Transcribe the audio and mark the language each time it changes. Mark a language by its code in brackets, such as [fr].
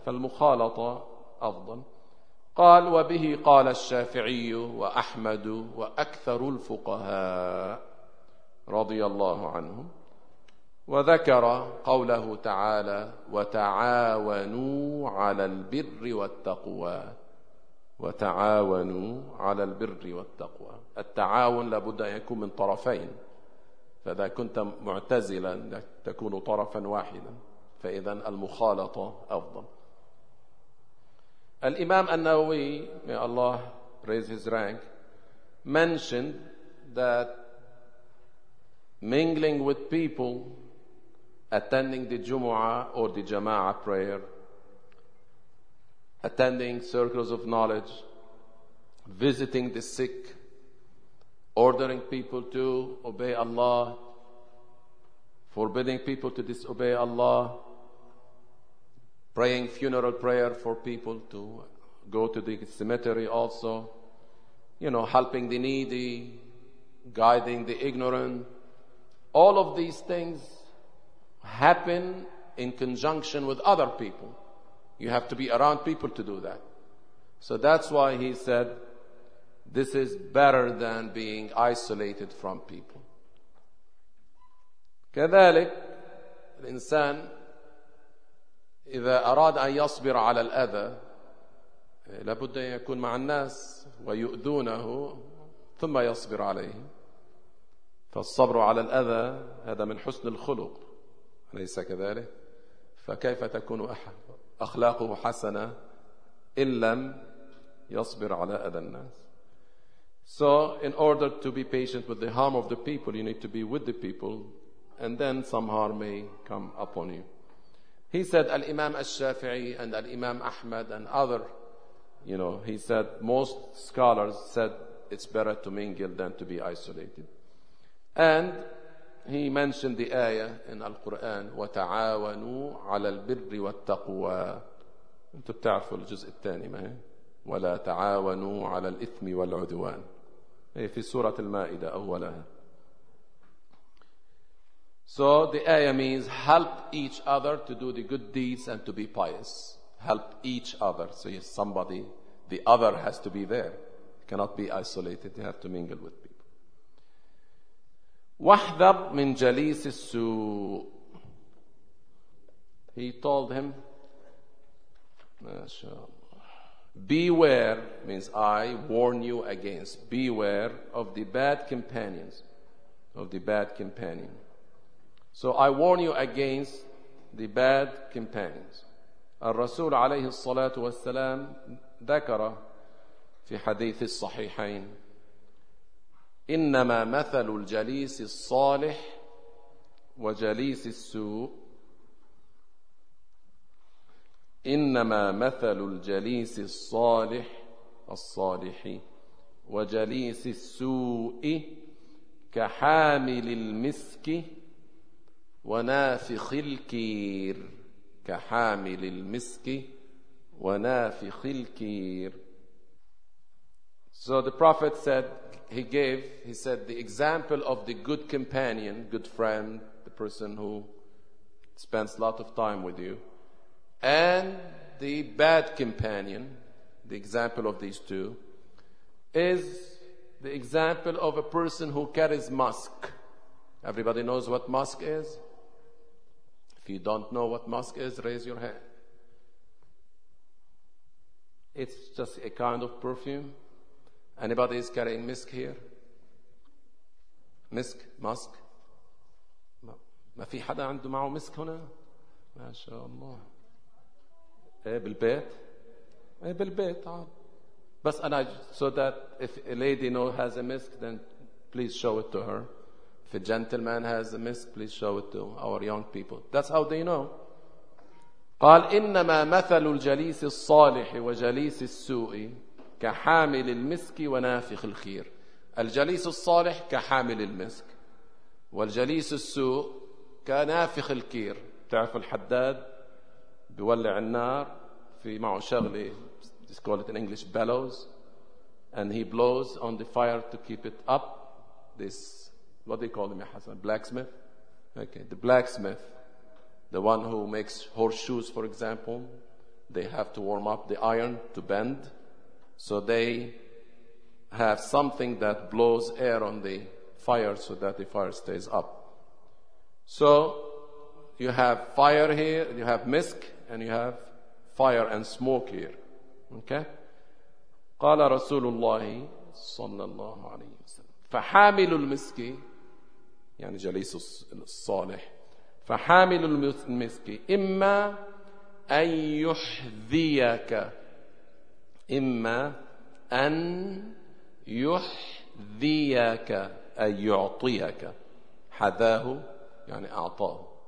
[ar] فالمخالطة أفضل. قال وبه قال الشافعي وأحمد وأكثر الفقهاء رضي الله عنهم، وذكر قوله تعالى وتعاونوا على البر والتقوى. وتعاونوا على البر والتقوى، التعاون لابد أن يكون من طرفين، فإذا كنت معتزلا تكون طرفا واحدا، فإذا المخالطة أفضل. [en] الإمام النووي may Allah raise his rank mentioned that mingling with people attending the Jumu'ah or the Jama'ah prayer, attending circles of knowledge, visiting the sick, ordering people to obey Allah, forbidding people to disobey Allah, praying funeral prayer for people to go to the cemetery also, you know, helping the needy, guiding the ignorant. All of these things happen in conjunction with other people. You have to be around people to do that. So that's why he said, this is better than being isolated from people. [ar] كذلك الإنسان إذا أراد أن يصبر على الأذى لابد أن يكون مع الناس ويؤذونه ثم يصبر عليه. فالصبر على الأذى هذا من حسن الخلق، ليس كذلك؟ فكيف تكون أخلاقه حسنة إن لم يصبر على أذى الناس؟ [en] So in order to be patient with the harm of the people, you need to be with the people, and then some harm may come upon you. He said, Al-Imam al-Shafi'i and Al-Imam Ahmad and other, you know, he said, most scholars said it's better to mingle than to be isolated. And he mentioned the ayah in Al-Quran, [ar] وَتَعَاوَنُوا عَلَى الْبِرِّ وَالتَّقْوَى. أنتم تعرفوا الجزء الثاني ما هي؟ وَلَا تَعَاوَنُوا عَلَى الْإِثْمِ وَالْعُدْوَانِ، في سورة المائدة أولها. [en] So the ayah means help each other to do the good deeds and to be pious. Help each other. So if somebody, the other has to be there. You cannot be isolated. You have to mingle with people. [ar] وَحْذَرْ مِنْ جَلِيسِ السُّوءِ. [en] He told him, beware, means I warn you against, beware of the bad companions, of the bad companions. So I warn you against the bad companions. [ar] الرسول عليه الصلاة والسلام ذكر في حديث الصحيحين إنما مثل الجليس الصالح وجليس السوء إنما مثل الجليس الصالح الصالح وجليس السوء كحامل المسك ونافخ الكير كحامل المسك ونافخ الكير [en] So the Prophet said, he said, the example of the good companion, good friend, the person who spends a lot of time with you, and the bad companion, the example of these two, is the example of a person who carries musk. Everybody knows what musk is? If you don't know what musk is, raise your hand. It's just a kind of perfume. Anybody is carrying musk here? Musk? Musk? [ar] ما في حدا عنده معه مسك هنا؟ ما شاء الله. ايه بالبيت؟ ايه بالبيت عاد. بس انا [en] so that if a lady has a musk, then please show it to her. If a gentleman has a musk, please show it to our young people. That's how they know. [ar] قال انما مثل الجليس الصالح وجليس السوء كحامل المسك ونافخ الخير. الجليس الصالح كحامل المسك والجليس السوء كنافخ الكير. بتعرف الحداد بيولع النار في معه شغلة [en] it's called it in English bellows and he blows on the fire to keep it up. This what they call him يا حسن blacksmith. Okay, the blacksmith, the one who makes horseshoes for example, they have to warm up the iron to bend. So they have something that blows air on the fire so that the fire stays up. So you have fire here, you have misk, and you have fire and smoke here. Okay? [ar] قال رسول الله صلى الله عليه وسلم فحامل المسك يعني جليس الصالح فحامل المسك إما أن يحذيك إما أن يحذيك أن يعطيك حذاه يعني أعطاه